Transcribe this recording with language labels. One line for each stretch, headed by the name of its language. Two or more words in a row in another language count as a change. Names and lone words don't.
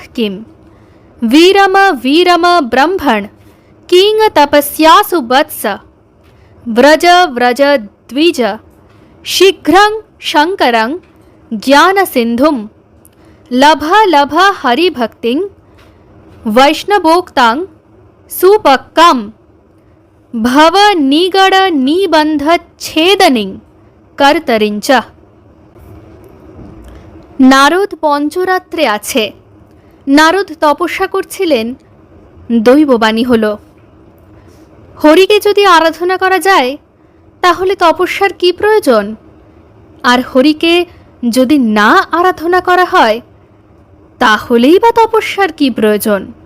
Sanskrit: किम, वीरम वीरम ब्रह्मण किंग तपस्यासु वत्स, व्रज व्रज द्विज शीघ्रं शंकरं ज्ञान सिंधुम, लभ लभ हरिभक्तिं वैष्णवोक्तां सुपक्कं, भव निगड निबंध छेदनिं कर्तरिंच।
Bangla: নারদ পঞ্চরাত্রে আছে। নারদ তপস্যা করছিলেন, দৈববাণী হল, হরিকে যদি আরাধনা করা যায় তাহলে তপস্যার কি প্রয়োজন? আর হরিকে যদি না আরাধনা করা হয় তাহলেই বা তপস্যার কি প্রয়োজন?